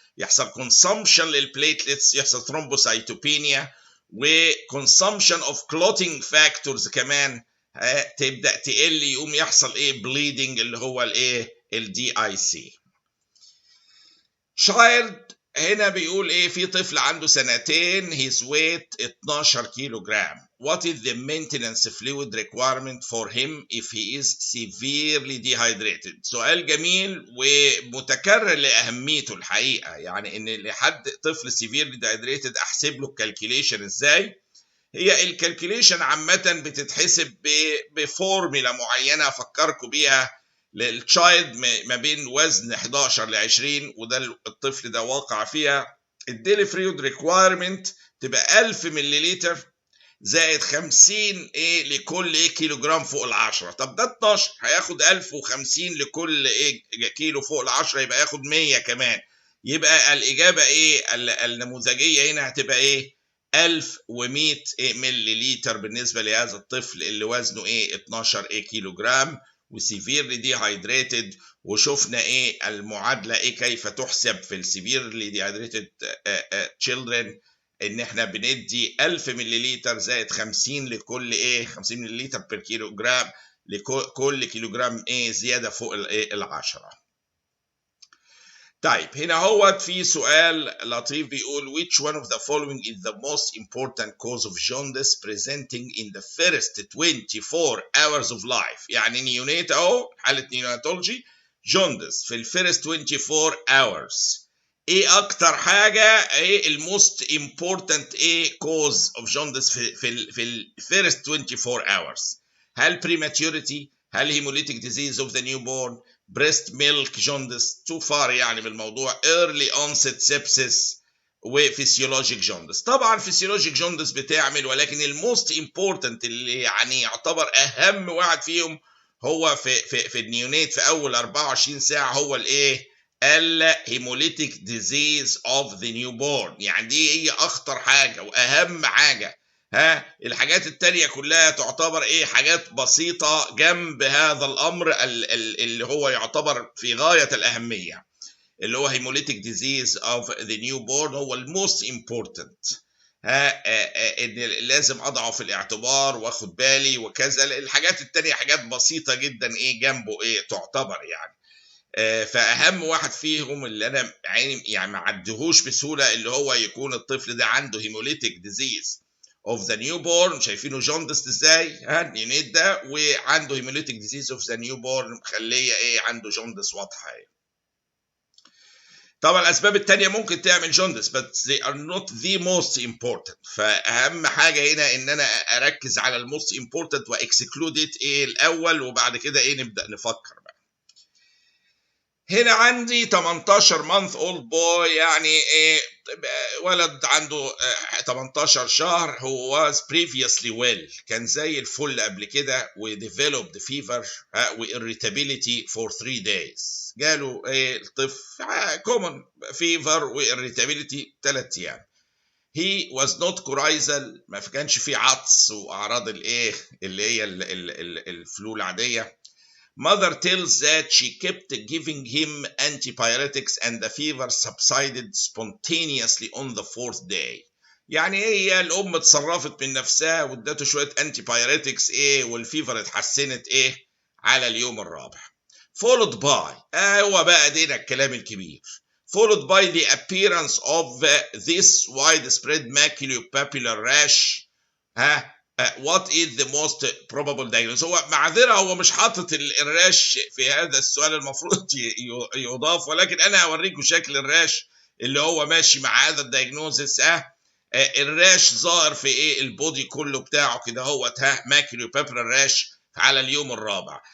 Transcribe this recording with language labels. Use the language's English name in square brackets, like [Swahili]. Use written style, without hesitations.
[Arabic] يحصل كونسامشن للبليتلتس، يحصل ثرومبوسايتوبينيا، وكونسامشن اوف كلوتينج فاكتورز كمان تبدا تقل، يقوم يحصل ايه؟ بليدنج، اللي هو الايه؟ الدي اي سي. child هنا بيقول ايه؟ في طفل عنده سنتين، [English] his weight [Arabic] 12 كيلو جرام. [English] What is the maintenance fluid requirement for him if he is severely dehydrated؟ [Arabic] سؤال جميل ومتكرر لأهميته الحقيقة. يعني ان لحد طفل [English] severely dehydrated [Arabic] احسب له الكالكوليشن ازاي؟ هي الكالكوليشن عامة بتتحسب بفورميلا معينة افكركم بيها للتشايلد ما بين وزن 11 ل 20، وده الطفل ده واقع فيها. الديلي فلويد ريكوايرمنت تبقى 1000 ملليلتر زائد 50 لكل كيلو جرام فوق ال 10. طب ده 12 هياخد 1050 لكل كيلو فوق ال 10، يبقى ياخد 100 كمان. يبقى الإجابة النموذجية هنا هتبقى 1100 ملليلتر بالنسبة لهذا الطفل اللي وزنه 12 كيلو جرام وسيفيرلي ديهايدريتد. وشفنا المعادله كيف تحسب في السيفيرلي ديهايدريتد تشيلدرن، ان احنا بندي 1000 ملليلتر زائد 50 لكل 50 ملليلتر بير كيلو جرام لكل كيلو جرام زياده فوق ال10. [English] طيب هنا هو في سؤال لطيف بيقول which one of the following is the most important cause of jaundice presenting in the first 24 hours of life؟ [Arabic] يعني نيونيت اهو، حالة نيوناتولوجي [English] jaundice في الفيرست 24 hours. [Arabic] ايه اكتر حاجة [English] الموست important cause of jaundice في الفيرست 24 hours؟ هل prematurity؟ هل hemolytic disease of the newborn؟ breast milk jaundice؟ too far يعني بالموضوع. early onset sepsis وفسيولوجيك jaundice. [Arabic] طبعا فسيولوجيك jaundice بتعمل، ولكن الموست امبورتنت اللي يعني يعتبر اهم واحد فيهم هو في النيونيت في اول 24 ساعه هو الهيموليتيك ديزيز اوف ذا نيو بورن. يعني دي هي اخطر حاجه واهم حاجه. الحاجات التانية كلها تعتبر حاجات بسيطة جنب هذا الأمر اللي هو يعتبر في غاية الأهمية، اللي هو hemolytic disease of the newborn هو الموست important. إن لازم أضعه في الاعتبار وأخد بالي وكذا. الحاجات التانية حاجات بسيطة جدا جنبه تعتبر يعني. فأهم واحد فيهم اللي أنا يعني ما عدهوش بسهولة اللي هو يكون الطفل ده عنده hemolytic disease of the newborn. شايفينه جوندست ازاي؟ النيونيت ده وعنده hemolytic disease of the newborn مخليه عنده جوندس واضحه. طبعا الاسباب التانية ممكن تعمل [English] Jaundice but they are not the most important. [Arabic] فاهم حاجه هنا ان انا اركز على الموست important واكسكلود الاول، وبعد كده نبدا نفكر بقى. هنا عندي 18 month old boy، يعني ولد عنده 18 شهر. هو [English] was previously well، [Arabic] كان زي الفل قبل كده، و developed fever و irritability for 3 days. جاله الطفل common fever و irritability 3 أيام. [English] he was not coryzal، [Arabic] ما كانش فيه عطس واعراض اللي هي الفلو العاديه. [English] Mother tells that she kept giving him antibiotics and the fever subsided spontaneously on the 4th day. [Arabic] يعني هي الأم اتصرفت من نفسها وادته شوية antibiotics والفيفر اتحسنت على اليوم الرابع. [English] Followed by [Arabic] هو بقى دينا الكلام الكبير. [English] Followed by the appearance of this widespread maculopapular rash. what is the most probable diagnosis؟ [Arabic] هو معذرة هو مش حاطط الراش في هذا السؤال، المفروض يضاف، ولكن انا هوريكم شكل الراش اللي هو ماشي مع هذا الدايجنوزس. الراش ظاهر في البودي كله بتاعه كده هو ماكيلوبابولار راش على اليوم الرابع.